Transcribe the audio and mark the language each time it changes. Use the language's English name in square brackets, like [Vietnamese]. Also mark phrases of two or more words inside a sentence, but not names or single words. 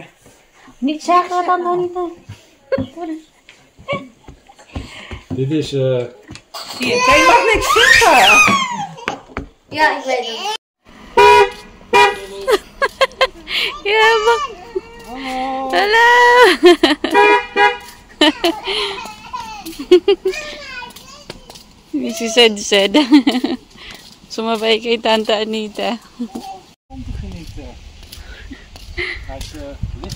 [Dutch] Niet zeggen wat dan nog niet. Dit is... Hier, jij mag niks zeggen. Ja, ik weet het. Ja, mag. Hallo. [Filipino] Si Sed. Sumabay kay Tante Anita. [Dutch] Om te genieten. Hij is licht.